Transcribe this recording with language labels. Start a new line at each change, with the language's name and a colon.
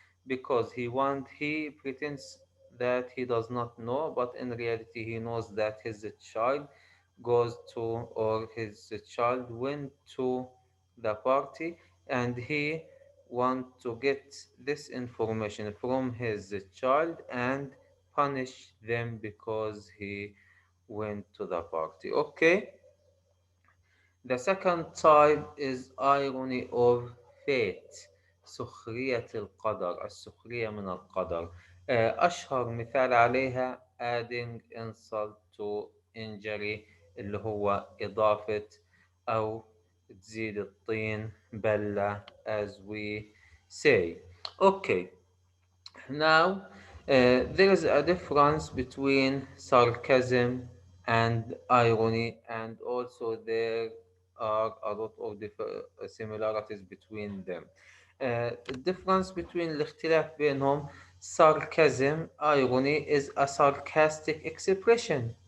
English: Because he pretends that he does not know, but in reality he knows that his child goes to or his child went to the party and he want to get this information from his child and punish them because he went to the party. Okay, the second type is irony of fate.
Arabic: سخرية القدر، السخرية من القدر. أشهر مثال عليها
English: adding insult to injury
Arabic: اللي هو إضافة أو تزيد الطين بلة
English: as we say. Okay, now, there is a difference between sarcasm and irony, and also there are a lot of similarities between them. The difference between
Arabic: الاختلاف بينهم
English: sarcasm irony is a sarcastic expression.